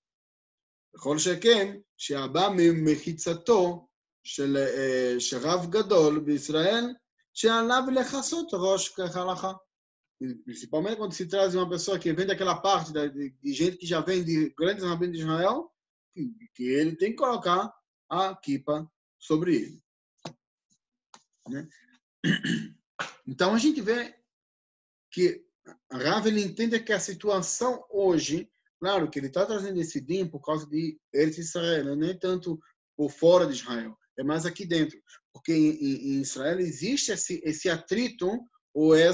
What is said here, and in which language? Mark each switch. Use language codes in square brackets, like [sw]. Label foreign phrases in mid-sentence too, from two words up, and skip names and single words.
[he] וכל שכן שהבא ממחיצתו של רב גדול בישראל שעליו לכסות ראש כהלכה. [pt] Principalmente quando se traz uma pessoa que vem daquela parte de gente que já vem de grandes rabinos de Israel, que ele tem que colocar a kipa sobre ele. Né? Então a gente vê que Rav ele entende que a situação hoje, claro que ele está trazendo esse din por causa de Eretz Israel, não é tanto por fora de Israel, é mais aqui dentro, porque em Israel existe esse atrito ou